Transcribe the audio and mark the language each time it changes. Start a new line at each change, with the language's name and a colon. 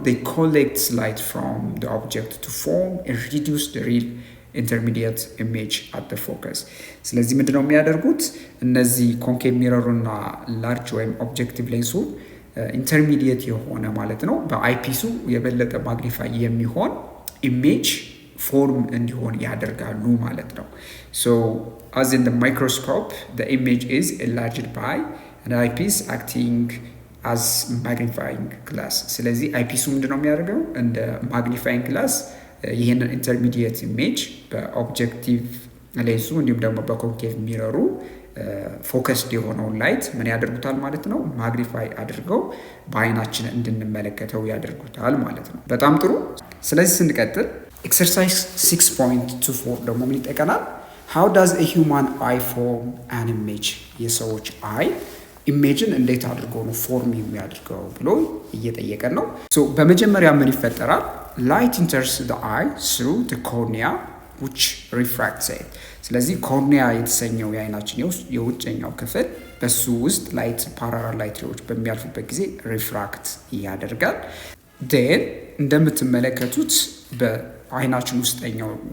English: they collect light from the object to form a reduced real intermediate image at the focus።
Amharic: ስለዚህ ምንድነው የሚያደርጉት? እነዚህ ኮንኬቭ ሚረሩና ላርጅ ወይም ኦብጀክቲቭ ሌንሱ ኢንተርሚዲየት የሆነ ማለት ነው በአይፒሱ የበለጠ ማግኒፋይ የሚሆን ኢሜጅ ፎርም እንዲሆን ያደርጋሉ ማለት ነው።
English: so as in the microscope the image is enlarged by an eyepiece acting as magnifying glass።
Amharic: ስለዚህ አይፒሱ ምንድነው የሚያደርገው? እንደ ማግኒፋይንግ ግላስ ይህንን ኢንተርሚዲየት ኢሜጅ በኦብጀክቲቭ ሌንሱ እንዲሁም ደግሞ በኮንኬቭ ሚረሩ ፎከስድ የሆነውን ላይት ምን ያደርጉታል ማለት ነው? ማግኒፋይ አድርገው በአይናችን እንድንመለከተው ያደርጉታል ማለት ነው። በጣም ጥሩ። ስለዚህ ስንቀጥል ኤክሰርሳይዝ 6.24 ደግሞ ምን ይጠቀናል?
English: how does a human eye form an image?
Amharic: የሰዎች አይ ኢሜጅን እንዴት አድርጎ ነው ፎርም የሚያደርገው ብሎ እየጠየቀን ነው። ሶ በመጀመሪያ ምን ይፈጠራል?
English: light enters the eye through the cornea which refracts it።
Amharic: ስለዚህ ኮርኒያ የተሰኘው የአይናችን የውጨኛው ክፍል በሱ ውስጥ ላይት ፓራላል ላይት ሬዎች በሚያልፉበት ጊዜ ሪፍራክት ያደርጋል። ዴን እንደምትመለከቱት በአይናችን ውስጠኛው